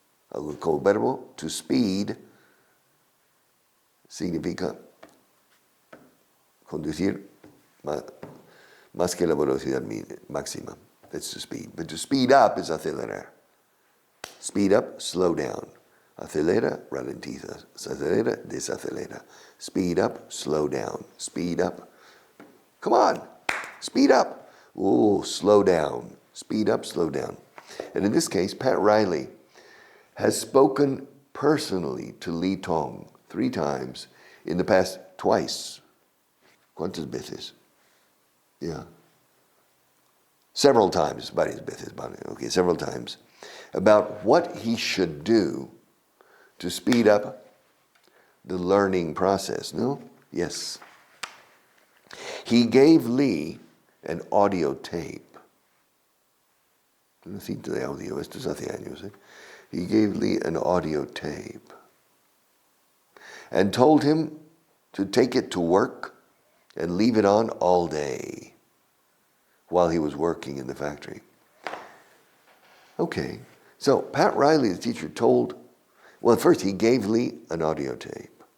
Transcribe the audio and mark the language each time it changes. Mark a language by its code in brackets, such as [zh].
[es] Como verbo, to speed significa conducir más que la velocidad máxima. [en] That's to speed. But to speed up is acelerar. Speed up, slow down. [es] Acelera, ralentiza. Acelera, desacelera. [en] Speed up, slow down. Speed up. Come on, speed up. Oh, slow down. Speed up, slow down. And in this case, Pat Riley has spoken personally to Lee Tong 3 times in the past twice. [es] ¿Cuántas veces? [en] Yeah. Several times, [es] varias veces, [en] okay, several times, about what he should do to speed up the learning process. No? Yes. He gave Lee an audio tape. [es] Una cinta de audio, esto es hace años. [en] He gave Lee an audio tape and told him to take it to work and leave it on all day while he was working in the factory. Okay, so Pat Riley, the teacher, well, first he gave Lee an audio tape.